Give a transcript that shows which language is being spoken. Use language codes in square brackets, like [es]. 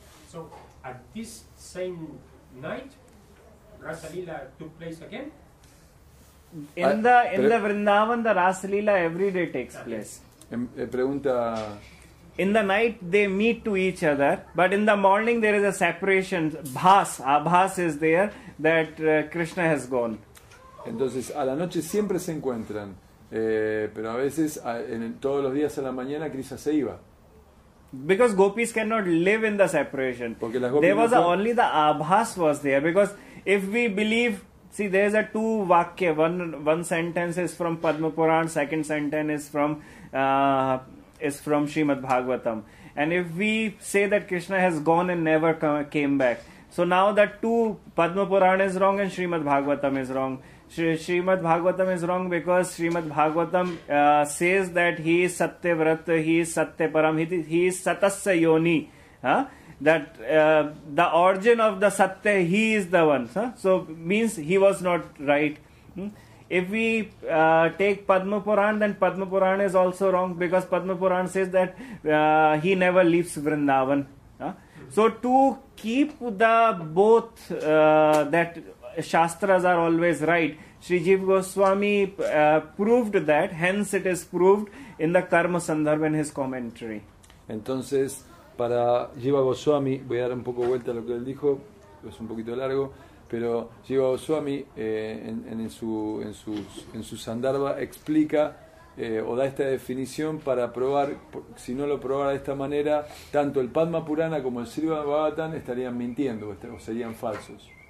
[en] So at this same night, Rasa Lila took place again? In the Vrindavan, the Rasa Leela every day takes place. [es] Pregunta. [en] In the night they meet to each other, but in the morning there is a separation. Abhas is there that Krishna has gone. [es] Entonces a la noche siempre se encuentran, pero a veces todos los días a la mañana Krishna se iba. [en] Because gopis cannot live in the separation. There was only the abhas was there. Because if we believe, see, there is a 2 vakya. One sentence is from Padma Puran, second sentence is from Srimad Bhagavatam. And if we say that Krishna has gone and never came back, so now that 2 Padma Puran is wrong and Srimad Bhagavatam is wrong. Srimad Bhagavatam is wrong because Srimad Bhagavatam says that he is Satyavrat, he is Satyaparam, he is Satasya Yoni. That the origin of the Satya, he is the one. So means he was not right. If we take Padma Puran, then Padma Puran is also wrong because Padma Puran says that he never leaves Vrindavan. So to keep the both that Shastras are always right, Sri Jiva Goswami proved that, hence it is proved in the Karma Sandarbha in his commentary. [es] Entonces, para Jiva Goswami, voy a dar un poco vuelta a lo que él dijo, es un poquito largo, pero Jiva Goswami en su Sandarbha explica o da esta definición para probar, si no lo probara de esta manera, tanto el Padma Purana como el Srimad Bhagavatam estarían mintiendo o serían falsos.